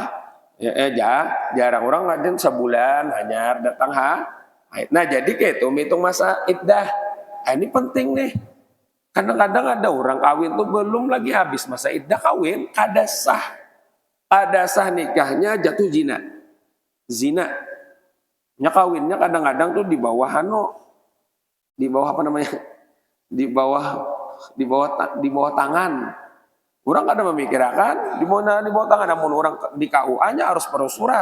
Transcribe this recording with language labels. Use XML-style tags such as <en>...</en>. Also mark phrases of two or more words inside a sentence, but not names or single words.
<id>Jarang orang ngajin sebulan hanya datang haid. Nah, jadi kayak itu hitung masa iddah. Nah, ini penting nih.</id> <bjn>Kadang-kadang ada orang kawin tuh belum lagi habis masa iddah kawin, kada sah nikahnya jatuh zina. Nya kawinnya kadang-kadang tuh di bawah apa namanya?</bjn> <id>Di bawah tangan.</id> <bjn>Orang kada memikirkan di bawah tangan, namun orang di KUA-nya harus perlu surat.</bjn>